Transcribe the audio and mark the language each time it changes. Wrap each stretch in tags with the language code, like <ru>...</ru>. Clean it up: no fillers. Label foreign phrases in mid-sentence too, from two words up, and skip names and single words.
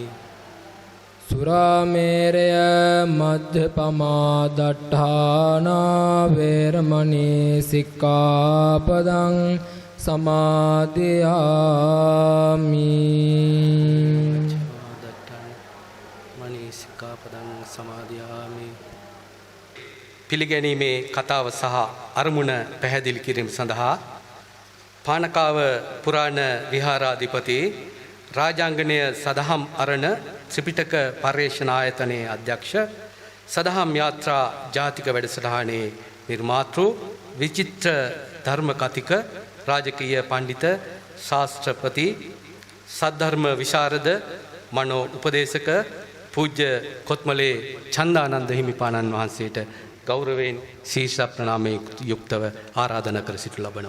<pi>සුරාමේරය මජ්ජපමා දට්ඨානා වේරමණී සික්ඛාපදං සමාදියාමි මණී සික්ඛාපදං සමාදියාමි</pi> <si>පිළිගැනීමේ කතාව සහ අරමුණ පැහැදිලි කිරීම සඳහා පානකාව පුරාණ විහාරාධිපති රාජාංගනය සදහම් අරණ ත්‍රිපිටක පර්යේෂණ ආයතනයේ අධ්‍යක්ෂ සදහම් යාත්‍රා ජාතික වැඩසටහනේ නිර්මාතෘ විචිත්‍ර ධර්ම කතික රාජකීය පඬිත ශාස්ත්‍රපති සද්ධර්ම විශාරද මනෝ උපදේශක පූජ්‍ය කොත්මලේ චන්දානන්ද හිමිපාණන් වහන්සේට ගෞරවයෙන් ශීර්ෂ ප්‍රණාමයෙන් යුක්තව ආරාධනා කර සිටු ලබනවා.</si>